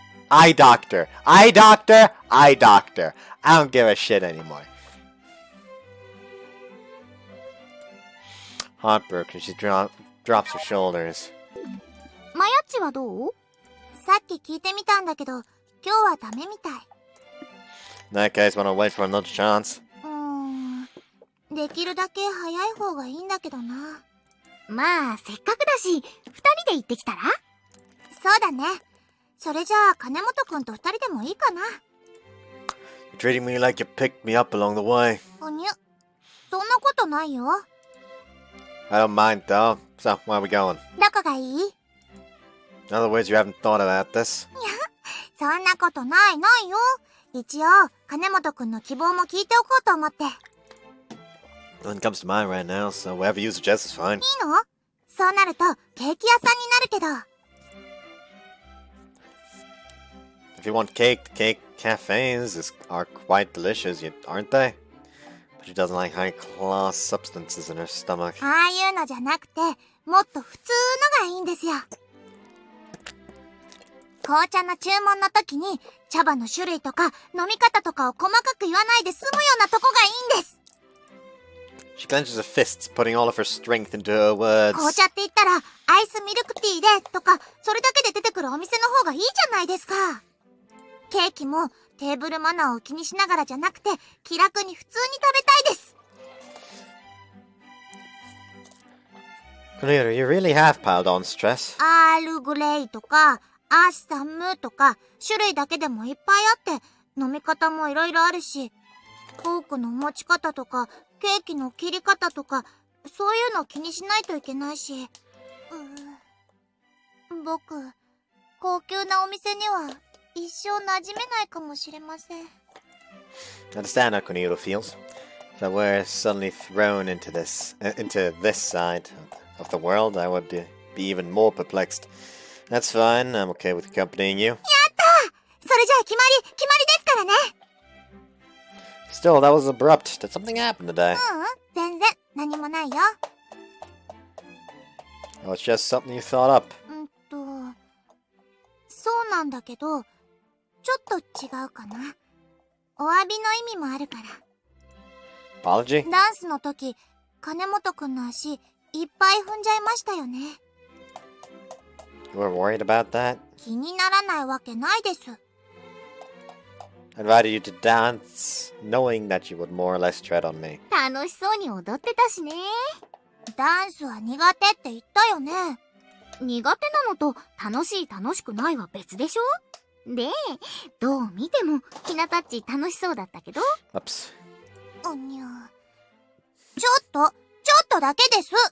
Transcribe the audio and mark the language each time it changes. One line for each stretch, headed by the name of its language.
English: Eye doctor. Eye doctor. Eye doctor. I don't give a shit anymore. Heartbroken. She drops her shoulders.
Japanese: マヤッチはどう？さっき聞いてみたんだけど、今日はダメみたい。
English: In that case, why don't wait for another chance?
Japanese: できるだけ早い方がいいんだけどな。まあ、せっかくだし、二人で行ってきたら？そうだね。それじゃあ、金本くんと二人でもいいかな。
English: You're treating me like you picked me up along the way.
Japanese: おにゅ。そんなことないよ。
English: I don't mind though. So, where are we going?
Japanese: どこがいい？
English: In other words, you haven't thought about this.
Japanese: そんなことないないよ。一応、金本くんの希望も聞いておこうと思って。いい
English: Nothing comes to mind right now, so whatever you suggest is fine.
Japanese: の？そうなると、ケーキ屋さんになるけど。
English: If you want cake, the cake cafes are quite delicious, aren't they? But she doesn't like high-class substances in her stomach.
Japanese: ああいうのじゃなくて、もっと普通のがいいんですよ。紅茶の注文の時に、茶葉の種類とか飲み方とかを細かく言わないで済むようなとこがいいんです。
English: She clenches her fists, putting all of her strength into her words.
Japanese: 紅茶って言ったら、アイスミルクティーでとか、それだけで出てくるお店の方がいいじゃないですか。ケーキもテーブルマナーを気にしながらじゃなくて、気楽に普通に食べたいです。
English: Cornelia, you really have piled on stress.
Japanese: アールグレイとか、アッサムとか、種類だけでもいっぱいあって、飲み方もいろいろあるし、フォークの持ち方とか、ケーキの切り方とか、そういうの気にしないといけないし。僕、高級なお店には一生馴染めないかもしれません。
English: I understand how Cornelia feels. If I were suddenly thrown into this side of the world, I would be even more perplexed. That's fine. I'm okay with accompanying you.
Japanese: やったー！それじゃあ決まりですからね。
English: Still, that was abrupt. Did something happen today?
Japanese: 全然何もないよ。
English: Oh, it's just something you thought up.
Japanese: そうなんだけど、ちょっと違うかな。お詫びの意味もあるから。
English: Apology?
Japanese: ダンスの時、金本くんの足、いっぱい踏んじゃいましたよね。
English: You were worried about that?
Japanese: 気にならないわけないです。
English: I invited you to dance, knowing that you would more or less tread on me.
Japanese: 楽しそうに踊ってたしね。ダンスは苦手って言ったよね。苦手なのと楽しい楽しくないは別でしょ？で、どう見てもひなたっち楽しそうだったけど。
English: Oops.
Japanese: おにゃ。ちょっとだけです。